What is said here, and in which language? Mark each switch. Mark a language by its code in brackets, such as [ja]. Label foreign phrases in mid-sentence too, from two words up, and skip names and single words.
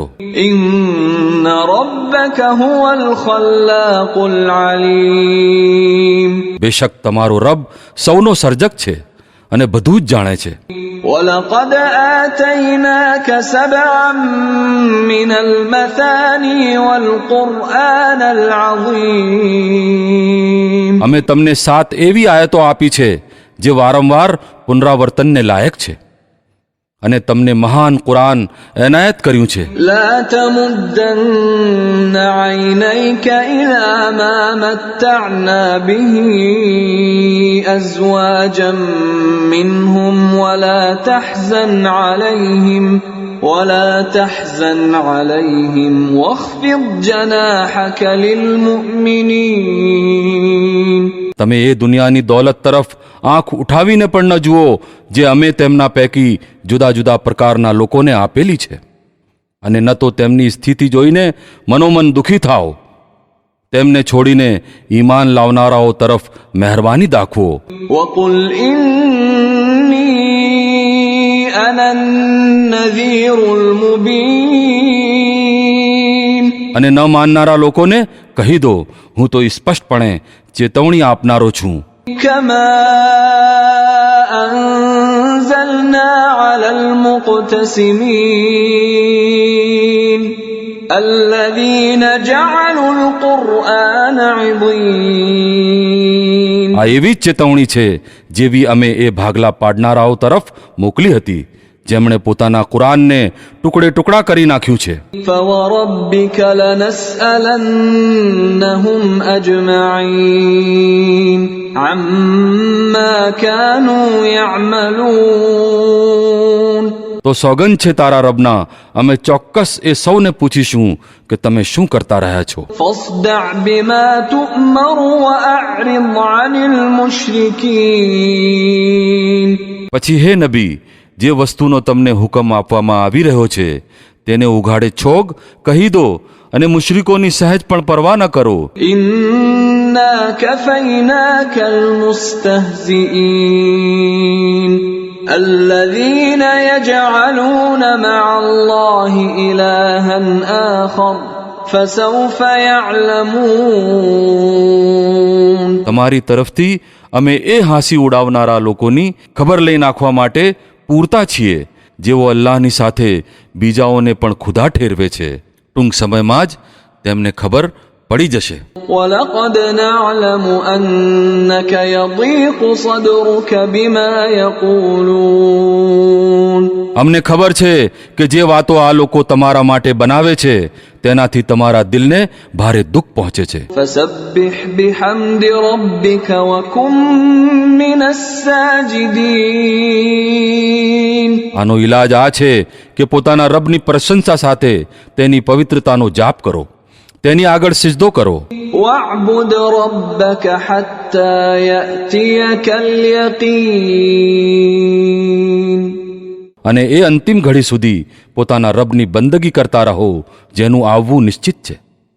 [ar] إن ربك هو الخلاق العليم [gu] બેશક તમારો રબ સૌનો સર્જક છે અને બધું જ જાણે છે. [ar] ولقد آتيناك 7 من المثاني والقرآن العظيم [gu] અમે તમને 7 એવી આયતો આપી છે જે વારંવાર પુનરાવર્તનને લાયક છે અને તમને મહાન કુરાન એનાયત કર્યું છે. [ar] لا تمدن عينيك إلى ما متعنا به أزواجا منهم ولا تحزن عليهم ولا تحزن عليهم واخفض جناحك للمؤمنين. [gu] તમે એ દુનિયાની દોલત તરફ આંખ ઉઠાવીને પણ ન જુઓ જે અમે તેમના પૈકી જુદા જુદા પ્રકારના લોકોને આપેલી છે, અને ન તો તેમની સ્થિતિ જોઈને મનોમન દુઃખી થાઓ. તેમને છોડીને ઈમાન લાવનારાઓ તરફ મહેરબાની દાખવો. [ar] وقل إني أنا النذير المبين. [gu] અને ન માનનારા લોકોને કહી દો, હું તો સ્પષ્ટપણે ચેતવણી આપનારો છું. [ar] كما أنزلنا على المقتسمين الذين جعلوا القرآن عضين. [gu] આ એવી જ ચેતવણી છે જેવી અમે એ ભાગલા પાડનારાઓ તરફ મોકલી હતી, જેમણે પોતાના કુરાનને ટુકડે ટુકડા કરી નાખ્યું છે. [ar] فوربك لنسألنهم أجمعين عما كانوا يعملون. [gu] તો સોગંદ છે તારા રબના, અમે ચોક્કસ એ સૌને પૂછીશું કે તમે શું કરતા રહ્યા છો. [ar] فاصدع بما تؤمر وأعرض عن المشركين. [gu] પછી હે નબી, જે વસ્તુનો તમને હુકમ આપવામાં આવી રહ્યો છે તેને ઉઘાડે છોગ કહી દો, અને મુશરિકોની સહેજ પણ પરવા ન કરો. [ar] إنا كفيناك المستهزئين الذين يجعلون مع الله إلها آخر فسوف يعلمون. [gu] તમારી તરફથી અમે એ હાંસી ઉડાવનારા લોકોની ખબર લઈ નાખવા માટે પૂરતા છીએ જેઓ અલ્લાહની સાથે બીજાઓને પણ ખુદા ઠેરવે છે. ટૂંક સમયમાં જ તેમને ખબર પડી જશે. [ar] ولقد نعلم أنك يضيق صدرك بما يقولون. [gu] અમને ખબર છે કે જે વાતો આ લોકો તમારા માટે બનાવે છે તેનાથી તમારા દિલને ભારે દુઃખ પહોંચે છે. [ar] فسبح بحمد ربك وكن من الساجدين. [gu] આનો ઈલાજ આ છે કે પોતાના રબની પ્રશંસા સાથે તેની પવિત્રતાનો જાપ કરો, તેની આગળ સિજદો કરો. [ar] واعبد ربك حتى يأتيك اليقين. [gu] અને એ અંતિમ ઘડી સુધી પોતાના રબની બંદગી કરતા રહો જેનું આવવું નિશ્ચિત છે.